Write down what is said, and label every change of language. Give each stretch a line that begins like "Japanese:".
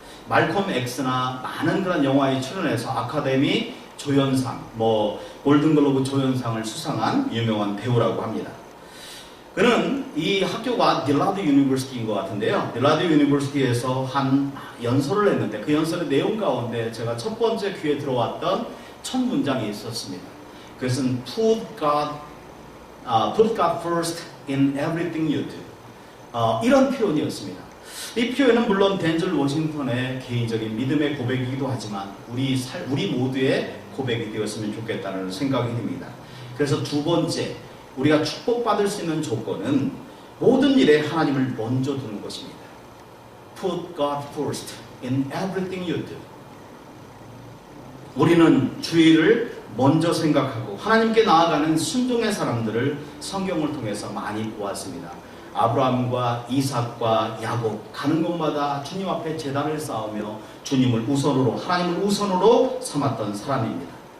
Korean: 말콤 X나 많은 그런 영화에 출연해서 아카데미 조연상, 골든글로브 조연상을 수상한 유명한 배우라고 합니다. 그는 이 학교가 딜라드 유니버시티인 것 같은데요, 딜라드 유니버시티에서 한 연설을 했는데 그 연설의 내용 가운데 제가 첫 번째 귀에 들어왔던 첫 문장이 있었습니다. 그것은
English: put God first in everything you do.
Korean: 이런 표현이었습니다. 이 표현은 물론 덴즐 워싱턴의 개인적인 믿음의 고백이기도 하지만 우리 모두의 고백이 되었으면 좋겠다는 생각이 듭니다. 그래서 두 번째, 우리가 축복받을 수 있는 조건은 모든 일에 하나님을 먼저 두는 것입니다.
English: Put God first in everything you do.
Korean: 우리는 주의를 먼저 생각하고 하나님께 나아가는 순종의 사람들을 성경을 통해서 많이 보았습니다. 아브라함과 이삭과 야곱, 가는 곳마다 주님 앞에 제단을 쌓으며 주님을 우선으로, 하나님을 우선으로 삼았던 사람입니다.